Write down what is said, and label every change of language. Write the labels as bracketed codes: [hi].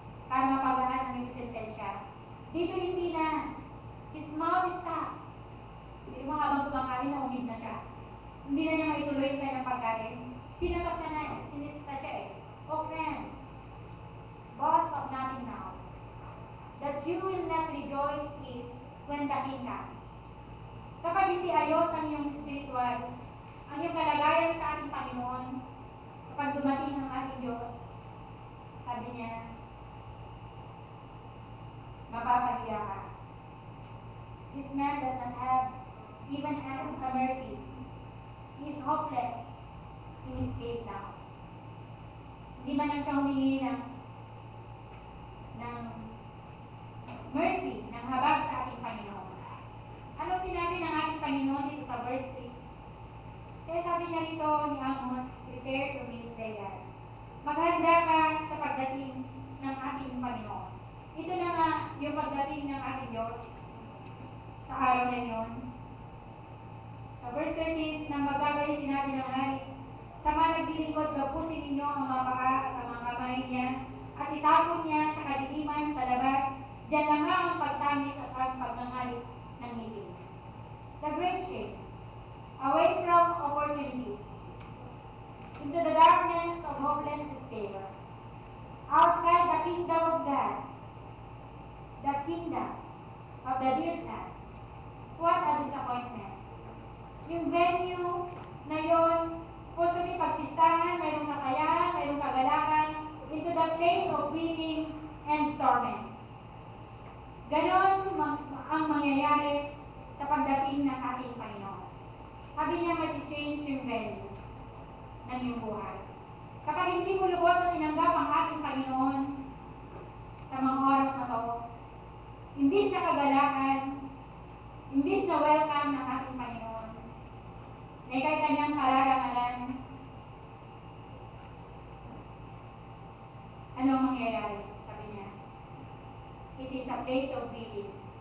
[tl] Para mapagaan ang iyong sentensya. Dito hindi na. [en] His mouth is stopped. [tl] Hindi mo habang kumakain, naumid na siya. Hindi na niya maituloy yung kanyang pagkain. Sinata siya na eh. Sinita siya eh. [en] Oh friend, boast of nothing now, that you will not rejoice in when the King comes. [tl] Kapag hindi ayos ang iyong spiritual, ang iyong kalagayan sa ating Panginoon, kapag dumating ang ating Diyos, sabi niya, mapapahiya ka. [en] This man does not have even asked for mercy. He is hopeless in his case now. [tl] Hindi man lang siya humingi ng [en] mercy, [tl] ng habag sa ating Panginoon. Ano sinabi ng ating Panginoon dito sa verse sabi niya rito ni Amos, [en] prepare to meet the Lord. [tl] Maghanda ka sa pagdating ng ating Panginoon. Ito na nga yung pagdating ng ating Diyos sa araw na yun. Sa verse 13, nang magagay sinabi ng hari, sama naglilingkod, gapusin ninyo ang mga paa at ang mga kamay niya, at itapon niya sa kadiliman sa labas, diyan na nga ang pagtamis at ang pagnangalit ng ngipin. [en] The great shame, away from opportunities, into the darkness of hopeless despair, outside the kingdom of God, the kingdom of the dear Son. What a disappointment. [tl] Yung venue na yon, supposed to be pagpistahan, mayroong kasayahan, mayroong kagalakan, [en] into the place of weeping and torment. [tl] Ganon ang mangyayari sa pagdating ng ating Panginoon. Sabi niya, [en] mag-change [tl] yung venue ng iyong buhay. Kapag hindi mo lubos na tinanggap ang ating Panginoon sa mga oras na to, imbis na kagalakan, imbis na [en] welcome [tl] ng ating Panginoon, na ikay kanyang pararangalan, ano ang mangyayari? Sabi niya, [en] it is a place of weeping.